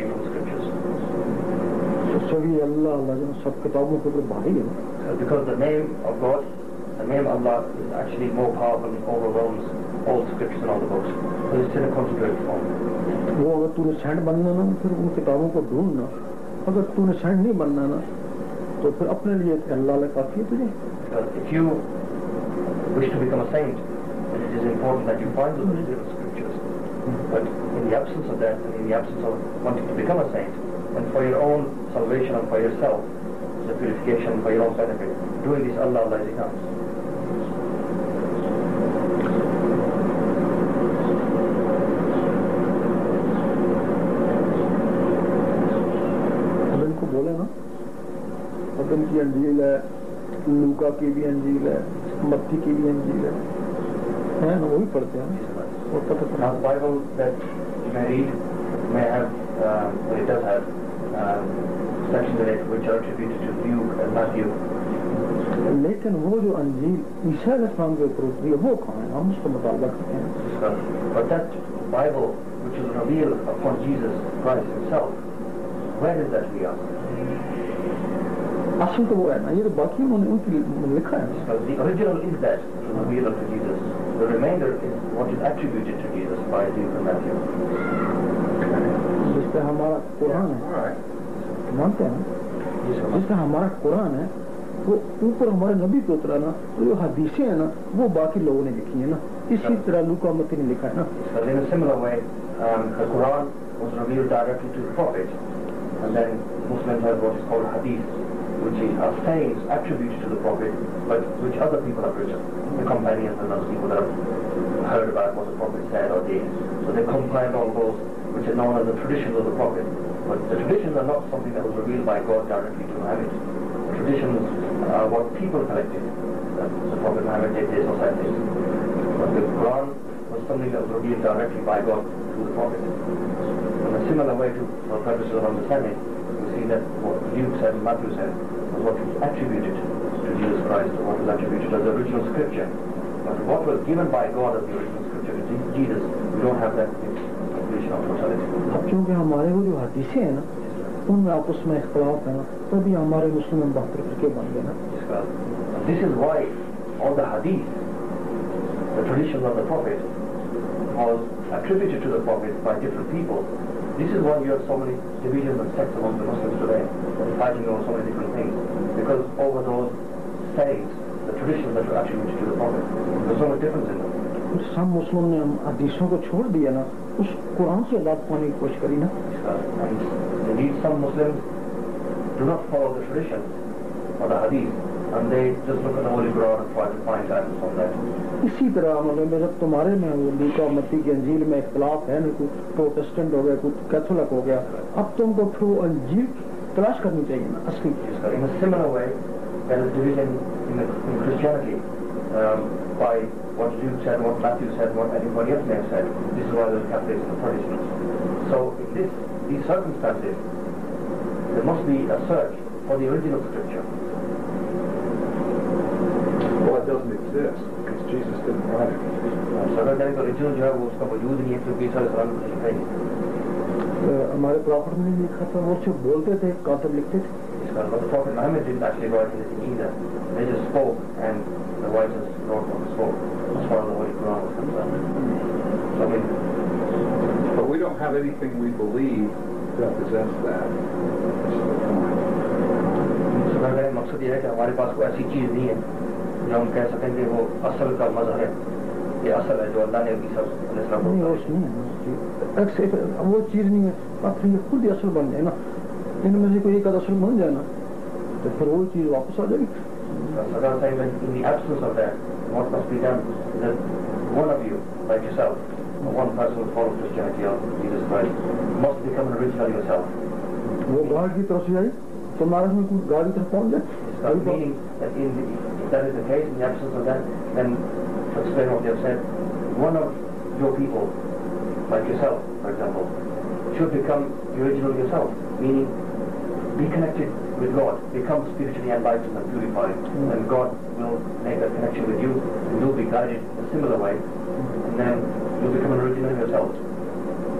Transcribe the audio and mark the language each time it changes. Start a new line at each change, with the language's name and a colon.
Hindi: सभी अल्लाह अल्लाह जो सब किताबों के ऊपर भारी है.
English: Because the name of God, the name of Allah is actually more powerful and overwhelms all scriptures and all the books. So it's in a concentrated form.
Hindi: वो अगर तूने सेंट बनना ना फिर उन किताबों को ढूंढना. अगर तूने सेंट नहीं बनना ना तो फिर अपने लिए अल्लाह ले काफी है तुझे.
English: Because if you wish to become a saint, then it is important that you find those original scriptures. But in the absence of that, and in the absence of wanting to become a saint, and for your own salvation and for yourself, the purification for your own benefit, doing this Allah Almighty counts.
Hindi: अब इनको बोले ना, अब इनकी अंजील है, लूका की भी अंजील है, मत्ती की भी अंजील है ना, वो भी पढ़ते हैं.
English: Now the Bible that you may read may have, it does have sections in it which are attributed to Luke and Matthew.
Hindi: लेकिन वो जो अंजील ईसा अलैहिस्सलाम के ऊपर उतरी है वो कहाँ है? हम उसका मुताला करते हैं.
English: But that Bible which is revealed upon Jesus Christ himself, where is that we are?
Hindi: असल तो वो है ना, ये तो बाकी उन्होंने उनकी लिखा है.
English: The original is that which was revealed unto Jesus. The remainder is what is attributed to Jesus by Luke and Matthew.
Hindi: जिस पे हमारा कुरान है, मानते हैं ना, जिस पे हमारा कुरान है वो ऊपर हमारे नबी पे उतरा ना, तो जो हदीसें हैं ना वो बाकी लोगों ने लिखी है ना. इसी तरह लूका मत्ती ने लिखा है ना.
English: In a similar way, the Quran was revealed directly to the Prophet, and then Muslims have what is called hadith, which are sayings attributed to the Prophet, but which other people have written, the companions and other people that have heard about what the Prophet said or did. So they compiled all those which are known as the traditions of the Prophet. But the traditions are not something that was revealed by God directly to Muhammad. The traditions are what people collected. The Prophet Muhammad did this or said this. But the Quran was something that was revealed directly by God to the Prophet. In a similar way, for purposes of understanding, we see that what Luke said and Matthew said was what was attributed to Jesus Christ, or what was attributed as the original scripture. But what was given by God as the original scripture to Jesus, we don't have that completion of totality.
Hindi: क्योंकि हमारे वो जो हदीसें हैं ना उनमें आपस में इख्तिलाफ है ना, तभी हमारे मुस्लिम 72 फिरके बन गए ना.
English: This is why all the hadith, the traditions of the Prophet, was attributed to the Prophet by different people. This is why you have so many divisions and sects among the Muslims today, fighting over so many different things, because over those sayings, the traditions that were attributed to the Prophet, there's so much difference in them.
Hindi: सब मुस्लिम ने हदीसों को छोड़ दिया ना, उस कुरान से अल्लाह पाने की कोशिश करी ना.
English: And indeed some Muslims do not follow the traditions or the hadith, and they just look at the Holy Quran and try to find guidance from that.
Hindi: इसी तरह मतलब जब तुम्हारे में लूका मत्ती की अंजील में इख्तिलाफ है ना, कोई प्रोटेस्टेंट हो गया, कोई कैथोलिक हो गया, अब तुमको फिर वो अंजील तलाश करनी चाहिए ना असली.
English: In a similar way, there is division in Christianity by what Luke said, what Matthew said, what anybody else may have said. This is why there are Catholics and Protestants. So in these circumstances, there must be a search for the original scripture. Well, it doesn't exist because Jesus didn't write it.
Hindi: So अगर कहें तो original जो है वो उसका वजूद नहीं है, क्योंकि ईसा अलैहिस्सलाम ने लिखा ही नहीं. हमारे प्रॉफिट ने लिखा था, वो सिर्फ बोलते थे, कातिब लिखते थे.
English: But the Prophet Muhammad didn't actually write anything either. They just spoke, and the writers wrote what they spoke, as far as the Holy Quran was concerned. So, but we don't have anything we believe represents that.
Hindi: मकसद ये है कि हमारे पास कोई ऐसी चीज नहीं है जो हम कह सकें कि वो असल का मज़हब है, ये असल है जो अल्लाह ने ईसा अलैहिस्सलाम को वो चीज नहीं है, फिर ये खुद ही असल बन जाए ना. इनमें से कोई एक असल बन जाए ना तो फिर वो चीज वापस आ जाएगी.
English: In the absence of that, what must be done is that one of you, like yourself, or one person who follows Christianity or Jesus Christ, must become an original yourself.
Hindi: वो गाड़ की तरफ से आई तो महाराज में कोई गाड़ी तरफ पहुंच जाए.
English: Meaning that if that is the case, in the absence of that, then to explain what you have said, one of your people, like yourself, for example, should become the original yourself, meaning be connected with God, become spiritually enlightened and purified, and God will make that connection with you, and you'll be guided in a similar way, and then you'll become an original yourself.